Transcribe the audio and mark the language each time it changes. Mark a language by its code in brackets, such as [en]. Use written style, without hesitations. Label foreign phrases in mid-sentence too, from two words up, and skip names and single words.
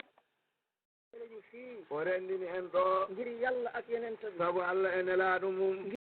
[ff] o renndini en ɗo [wo] ngir yàlla ak yeneen [ff] sabu Allah e nelaaɗo mum